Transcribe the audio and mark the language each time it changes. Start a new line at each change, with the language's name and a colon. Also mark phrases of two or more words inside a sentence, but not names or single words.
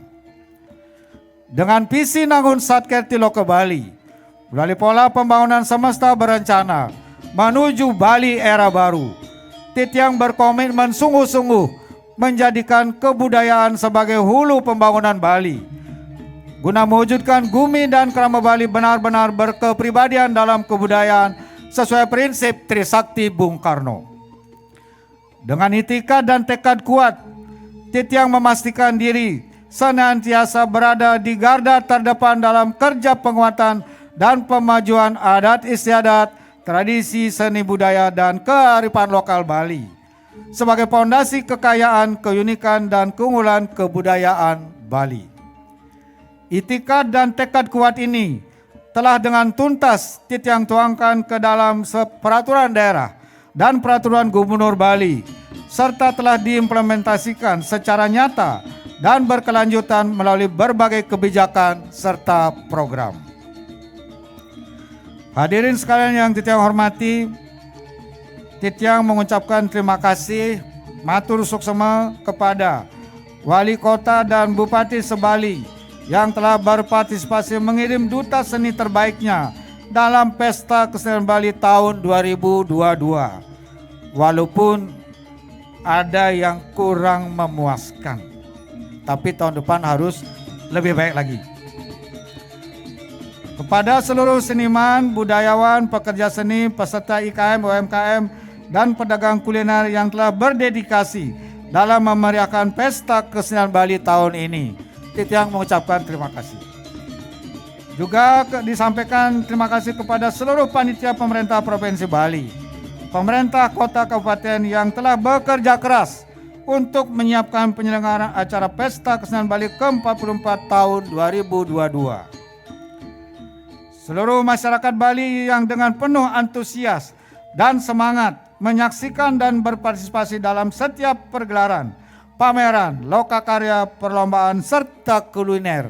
Indonesian: Dengan visi Nangun Satkerti Loka Bali, melalui pola pembangunan semesta berencana menuju Bali era baru, Titiang berkomitmen sungguh-sungguh menjadikan kebudayaan sebagai hulu pembangunan Bali, guna mewujudkan Gumi dan Krama Bali benar-benar berkepribadian dalam kebudayaan sesuai prinsip Trisakti Bung Karno. Dengan itikad dan tekad kuat, Titiang memastikan diri senantiasa berada di garda terdepan dalam kerja penguatan dan pemajuan adat istiadat, tradisi seni budaya, dan kearifan lokal Bali sebagai fondasi kekayaan, keunikan, dan keunggulan kebudayaan Bali. Itikad dan tekad kuat ini telah dengan tuntas Titiang tuangkan ke dalam peraturan daerah dan peraturan gubernur Bali, serta telah diimplementasikan secara nyata dan berkelanjutan melalui berbagai kebijakan serta program. Hadirin sekalian yang Titiang hormati, Titiang mengucapkan terima kasih
Balinese: matur suksema
Indonesian: kepada Wali Kota dan Bupati Sebali yang telah berpartisipasi mengirim duta seni terbaiknya dalam Pesta Kesenian Bali tahun 2022. Walaupun ada yang kurang memuaskan, tapi tahun depan harus lebih baik lagi. Kepada seluruh seniman, budayawan, pekerja seni, peserta IKM, UMKM, dan pedagang kuliner yang telah berdedikasi dalam memeriahkan Pesta Kesenian Bali tahun ini, Titiang mengucapkan terima kasih. Juga disampaikan terima kasih kepada seluruh panitia pemerintah Provinsi Bali, pemerintah kota kabupaten yang telah bekerja keras untuk menyiapkan penyelenggaraan acara Pesta Kesenian Bali ke-44 tahun 2022. Seluruh masyarakat Bali yang dengan penuh antusias dan semangat menyaksikan dan berpartisipasi dalam setiap pergelaran, pameran, lokakarya, perlombaan, serta kuliner.